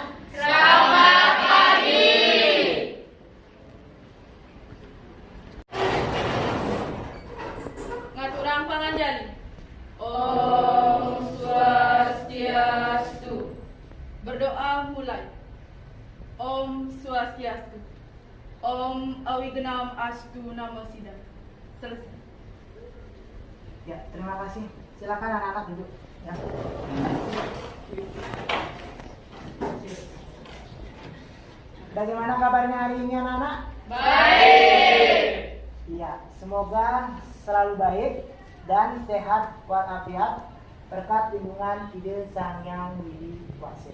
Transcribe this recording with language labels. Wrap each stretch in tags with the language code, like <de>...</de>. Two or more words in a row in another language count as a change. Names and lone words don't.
<id>Selamat pagi.</id> <ban>Ngaturang panganjali.</ban> <sa>Om Swastiastu.</sa> <id>Berdoa mulai.</id> <sa>Om Swastiastu. Om Awigenam Astu Namo Siddha.</sa> <id>Selesai. Ya, terima kasih. Silakan anak-anak duduk. Ya. Bagaimana kabarnya hari ini anak-anak? Baik. Iya, semoga selalu baik dan sehat walafiat berkat lindungan Ide Sang Hyang Widi Wase.</id>